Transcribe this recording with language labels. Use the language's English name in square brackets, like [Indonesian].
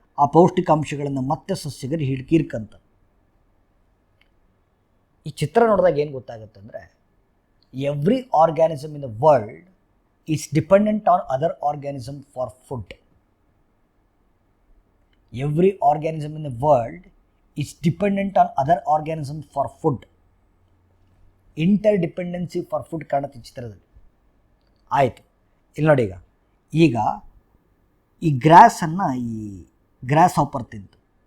[Kannada] ಆ ಪೌಷ್ಟಿಕಾಂಶಗಳನ್ನು ಮತ್ತೆ ಸಸ್ಯಗಳು ಹೀರ್ಕಂತ. ಈ ಚಿತ್ರ ನೋಡಿದಾಗ ಏನು ಗೊತ್ತಾಗುತ್ತೆ ಅಂದರೆ, [English] Every organism in the world is dependent on other organism for food. Every organism in the world is dependent on other organisms for food. Interdependency for food [Kannada] ಕಾಣುತ್ತೆ ಚಿತ್ರದಲ್ಲಿ. ಆಯಿತು, ಇಲ್ಲಿ ನೋಡಿ. ಈಗ ಈ ಗ್ರಾಸನ್ನು ಈ ಗ್ರಾಸ್ ಹಾಪರ್ ತಿಂತು.